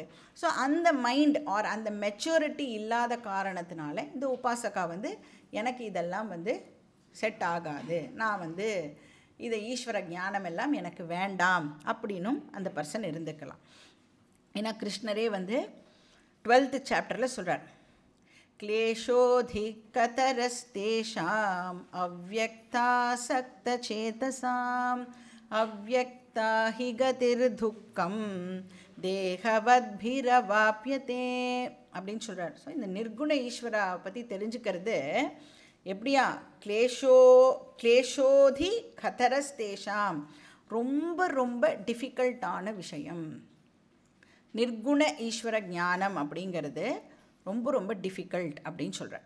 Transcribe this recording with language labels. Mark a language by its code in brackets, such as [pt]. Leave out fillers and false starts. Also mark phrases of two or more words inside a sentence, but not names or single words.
[ta] ஸோ அந்த [en] mind or [ta] அந்த மெச்சூரிட்டி இல்லாத காரணத்தினால இந்த உபாசகா வந்து எனக்கு இதெல்லாம் வந்து செட் ஆகாது, நான் வந்து இதை ஈஸ்வர ஞானம் எல்லாம் எனக்கு வேண்டாம் அப்படின்னும் அந்த பர்சன் இருந்துக்கலாம். ஏன்னா கிருஷ்ணரே வந்து 12th சாப்டரில் சொல்கிறார், [sa] क्लेशोऽधिकतरस्तेषाम् अव्यक्तासक्तचेतसाम् अव्यक्ता हि गतिर्दुःखं देहवद्भिरवाप्यते [ta] அப்படின்னு சொல்கிறார். ஸோ இந்த நிர்குண ஈஸ்வரா பற்றி தெரிஞ்சுக்கிறது எப்படியா? [sa] क्लेशोऽधि कतरस्तेषाम्, [ta] ரொம்ப ரொம்ப டிஃபிகல்ட்டான விஷயம். நிர்குண ஈஸ்வர ஞானம் அப்படிங்கிறது ரொம்ப ரொம்ப டிஃபிகல்ட் அப்படின்னு சொல்கிறார்.